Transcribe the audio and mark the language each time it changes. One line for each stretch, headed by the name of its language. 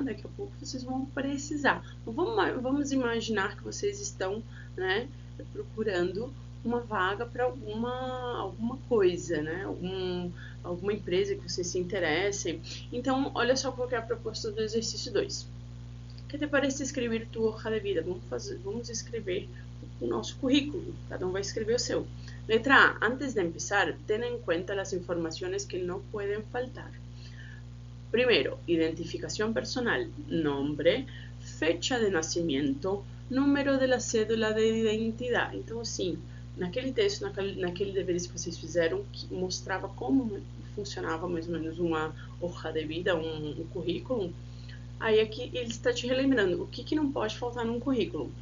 Portuguese: Daqui a pouco vocês vão precisar. Vamos imaginar que vocês estão, né, procurando uma vaga para alguma coisa, né? Alguma empresa que vocês se interessem. Então, olha só qual é a proposta do exercício 2.
Spanish: Que te parece escrever tu hoja de vida?
Portuguese: Vamos escrever o nosso currículo. Cada um vai escrever o seu. Letra A.
Spanish: Antes de empezar, ten en cuenta las informaciones que no pueden faltar. Primero, identificación personal, nombre, fecha de nascimento, número de la cédula de identidade.
Portuguese: Então, assim, naquele texto, naquele deveres que vocês fizeram, que mostrava como funcionava mais ou menos uma hoja de vida, um currículo, aí aqui ele está te relembrando o que não pode faltar num currículo.